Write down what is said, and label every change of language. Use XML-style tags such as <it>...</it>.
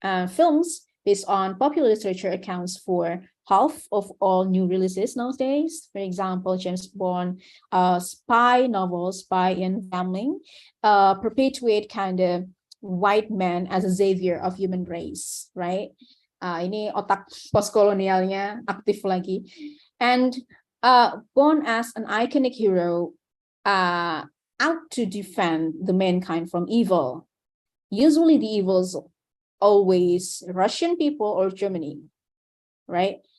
<en>Films based on popular literature accounts for half of all new releases nowadays. For example, James Bond, spy novels by Ian Fleming perpetuate kind of white man as a savior of human race, right?</en> <id>Ini otak postkolonialnya aktif lagi.</id> <en>And Bond as an iconic hero out to defend the mankind from evil. Usually the evils always Russian people or Germany, right?</en>